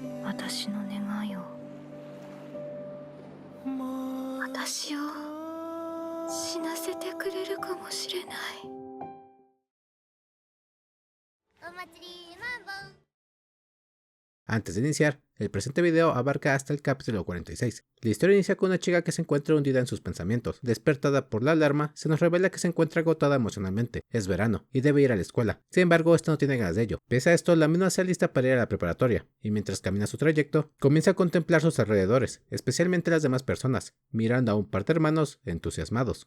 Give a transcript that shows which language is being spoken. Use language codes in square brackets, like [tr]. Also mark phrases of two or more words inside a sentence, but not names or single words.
[ja] 私の願いを私を死なせてくれるかもしれない。お祭りマンボウ。 [es] Antes de iniciar, el presente video abarca hasta el capítulo 46. La historia inicia con una chica que se encuentra hundida en sus pensamientos. Despertada por la alarma, se nos revela que se encuentra agotada emocionalmente. Es verano y debe ir a la escuela. Sin embargo, esta no tiene ganas de ello. Pese a esto, la misma se alista para ir a la preparatoria, y mientras camina su trayecto, comienza a contemplar sus alrededores, especialmente las demás personas, mirando a un par de hermanos entusiasmados.